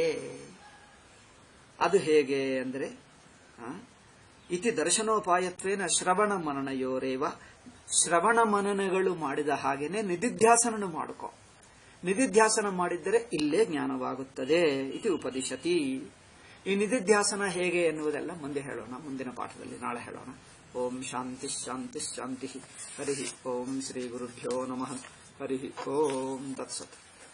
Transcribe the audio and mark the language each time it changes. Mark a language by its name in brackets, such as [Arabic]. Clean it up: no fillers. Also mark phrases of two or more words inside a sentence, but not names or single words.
[Kannada] ಅದು ಹೇಗೆ ಅಂದರೆ, [Sanskrit] ಇತಿ ದರ್ಶನೋಪಾಯತ್ವೇನ ಶ್ರವಣ ಮನನಯೋರೇವ. [Kannada] ಶ್ರವಣ ಮನನಗಳು ಮಾಡಿದ ಹಾಗೇನೆ ನಿಧಿಧ್ಯಾಸನ ಮಾಡಿಕೊ. ನಿಧಿಧ್ಯಾಸನ ಮಾಡಿದ್ದರೆ ಇಲ್ಲೇ ಜ್ಞಾನವಾಗುತ್ತದೆ. [Sanskrit] ಇತಿ ಉಪದಿಶತಿ. [Kannada] ಈ ನಿಧಿಧ್ಯಾಸನ ಹೇಗೆ ಎನ್ನುವುದೆಲ್ಲ ಮುಂದೆ ಹೇಳೋಣ, ಮುಂದಿನ ಪಾಠದಲ್ಲಿ ನಾಳೆ ಹೇಳೋಣ. [Sanskrit] ಓಂ ಶಾಂತಿ ಶಾಂತಿ ಶಾಂತಿ. ಹರಿ ಓಂ ಶ್ರೀ ಗುರುಭ್ಯೋ ನಮಃ. ಹರಿ ಓಂ ತತ್ಸತ್.